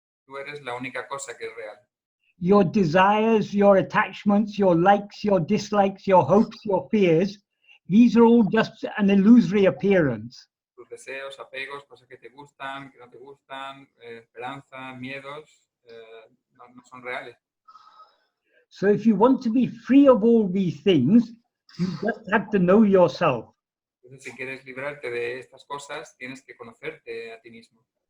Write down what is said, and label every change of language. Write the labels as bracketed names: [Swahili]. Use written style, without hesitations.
[Spanish] Tú eres la única cosa que es real. [English] Your desires, your attachments, your likes, your dislikes, your hopes, your fears, these are all just an illusory appearance. [Spanish] Tus deseos, apegos, cosas que te gustan, que no te gustan, esperanzas, miedos, no son reales. [English] So if you want to be free of all these things, you just have to know yourself. [Spanish] Entonces, si quieres librarte de estas cosas, tienes que conocerte a ti mismo.